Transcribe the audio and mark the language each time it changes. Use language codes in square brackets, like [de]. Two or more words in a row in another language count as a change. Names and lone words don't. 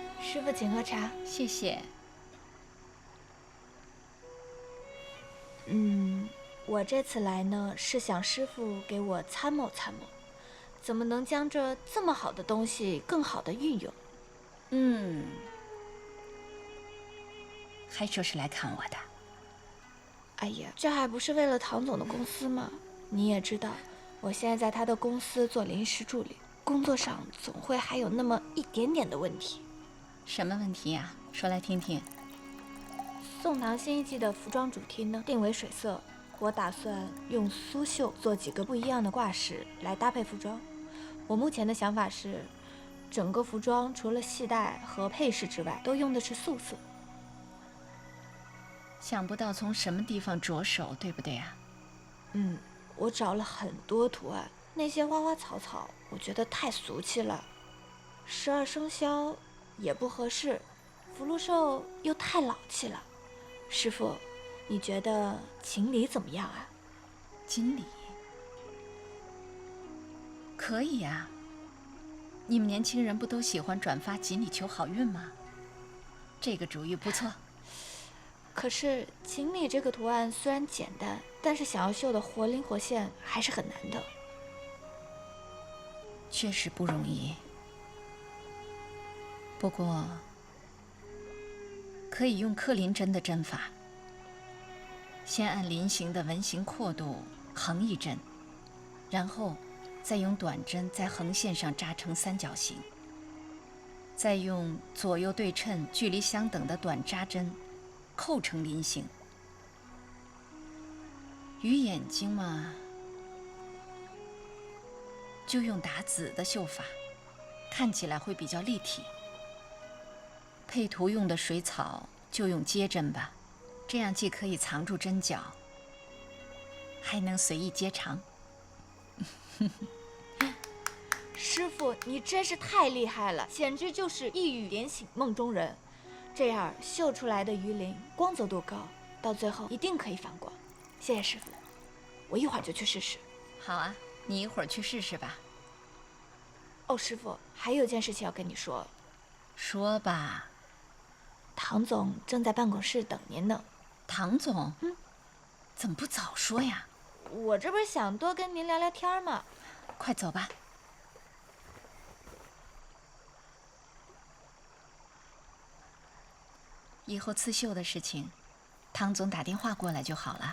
[zh] 師傅請喝茶。謝謝。我這次來呢，是想師傅給我參謀參謀，怎麼能將這麼好的東西更好的運用？還說是來看我的。哎呀，這還不是為了唐总的公司嗎？你也知道，我現在在他的公司做臨時助理，工作上總会還有那麼一點點的問題。什麼問題呀？說來聽聽。宋唐新一季的服裝主題呢，定為水色。我打算用蘇繡做幾個不一樣的掛飾來搭配服裝。我目前的想法是，整個服裝除了繫帶和配飾之外，都用的是素色。想不到从什麼地方着手，對不對啊？我找了很多圖案，那些花花草草，我覺得太俗氣了。12生肖也不合適，福禄壽又太老氣了。師傅，你覺得锦鲤怎麼樣啊？锦鲤可以呀。你們年輕人不都喜歡轉發锦鲤求好運嗎？這個主意不錯。可是锦鲤這個圖案雖然簡單，但是想要繡得活靈活現還是很難的。確實不容易。不過可以用克林針的針法，先按菱形的紋形闊度橫一針，然後再用短針在橫線上扎成三角形，再用左右对稱、距離相等的短扎針扣成菱形。鱼眼睛嘛，就用打紫的繡法，看起来会比较立体。配图用的水草就用接針吧，這樣既可以藏住針腳，還能隨意接長。師傅，你真是太厲害了，簡直就是一語點醒夢中人。這樣繡出來的魚鱗光澤度高，到最後一定可以反光。謝謝師傅，我一會兒就去試試。好啊，你一會兒去試試吧。哦，師傅，還有件事情要跟你說。說吧。唐總正在辦公室等您呢。唐总？怎麼不早說呀？我這不是想多跟您聊聊天嗎？快走吧。以後刺繡的事情，唐总打電話過來就好了。